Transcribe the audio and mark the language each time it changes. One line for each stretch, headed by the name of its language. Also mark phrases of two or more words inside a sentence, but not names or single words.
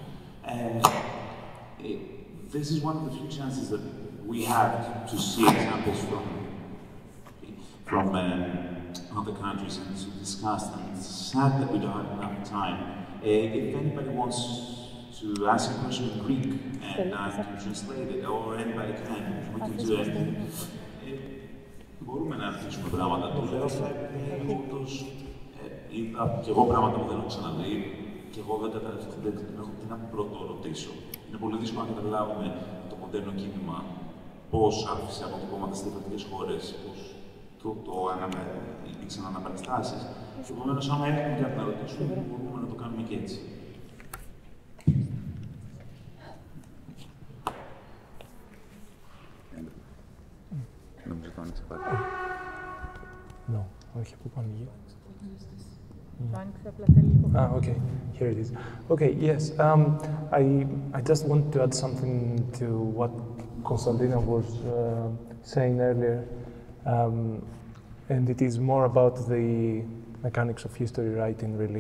English: This is one of the few chances that we have to see examples from other countries and to discuss them. It's sad that we don't have enough time. If anybody wants to ask a question in Greek and I can translate it, or anybody can, we can do anything.
Greek: Μπορούμε να αρχίσουμε πράγματα. Το λέω όντως είδα και εγώ πράγματα που δεν έχω ξαναδεί και εγώ δεν έχω τι να πρώτο ρωτήσω. Είναι πολύ δύσκολο να καταλάβουμε το μοντέρνο κίνημα πώς άφησε αποτυπώματα στις διαφορετικές χώρες, πώς υπήρξαν αναπαραστάσεις. Και επομένως, άμα έχουμε κάτι να ρωτήσουμε, μπορούμε να το κάνουμε και έτσι. Νομίζω το άνοιξε πάλι. No, όχι, πού πάμε γύρω.
English: Okay, here it is. Okay, yes, I just want to add something to what Kωνσταντίνα was saying earlier, and it is more about the mechanics of history writing, really.